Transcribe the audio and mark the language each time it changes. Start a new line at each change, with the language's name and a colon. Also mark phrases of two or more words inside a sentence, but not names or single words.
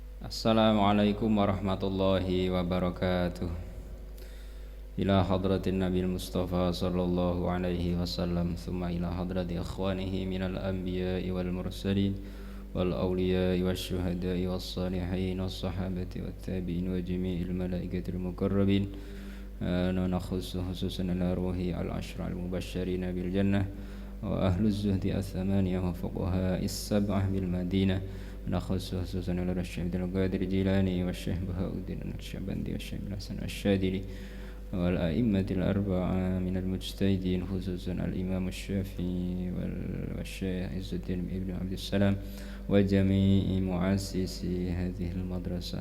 Arabic: السلام عليكم ورحمة الله وبركاته. إلى حضرة النبي المصطفى صلى الله عليه وسلم ثم إلى حضرة إخوانه من الأنبياء والمرسلين والأولياء والشهداء والصالحين والصحابة والتابعين وجميع الملائكة المقربين. نخص خصوصا على روح العشرة المبشرين بالجنة وأهل الزهد الثمانية وفقهاء السبعة بالمدينة. نخص خصوصا على الشيخ عبد القادر الجيلاني والشيخ بهاء الدين النقشبندي والشيخ الحسن الشاذلي والأئمة الأربعة من المجتهدين خصوصا الإمام الشافعي والشيخ عز الدين ابن عبد السلام وجميع مؤسسي هذه المدرسة.